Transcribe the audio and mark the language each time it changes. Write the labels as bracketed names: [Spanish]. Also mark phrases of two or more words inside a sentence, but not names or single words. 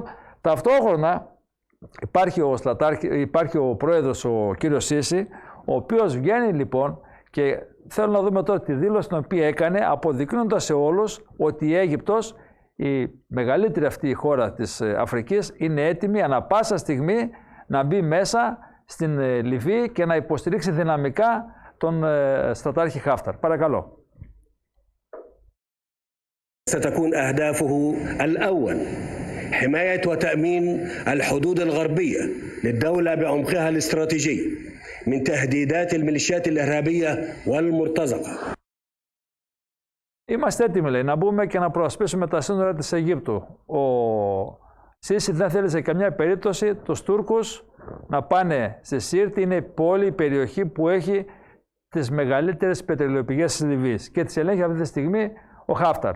[Greek] Ταυτόχρονα υπάρχει ο πρόεδρος, ο κύριος Σίση, ο οποίος βγαίνει λοιπόν και θέλω να δούμε τώρα τη δήλωση την οποία έκανε, αποδεικνύοντας σε όλους ότι η Αίγυπτος, η μεγαλύτερη αυτή η χώρα της Αφρικής, είναι έτοιμη ανά πάσα στιγμή να μπει μέσα στην Λιβύη και να υποστηρίξει δυναμικά τον στρατάρχη Χάφταρ. Παρακαλώ. [Arabic] ستكون أهدافه الأول حماية وتأمين الحدود الغربية للدولة بعمقها الاستراتيجي من تهديدات الميليشيات الإرهابية والمرتزقة. [Greek] Είμαστε έτοιμοι, λέει, να μπούμε και να προασπίσουμε τα σύνορα της Αιγύπτου. Ο Σίση δεν θέλει σε καμιά περίπτωση τους Τούρκους να πάνε στη Σύρτη. Είναι η πόλη, η περιοχή που έχει τις μεγαλύτερες πετρελαιοπηγές της Λιβύης και τις ελέγχει αυτή τη στιγμή ο Χάφταρ.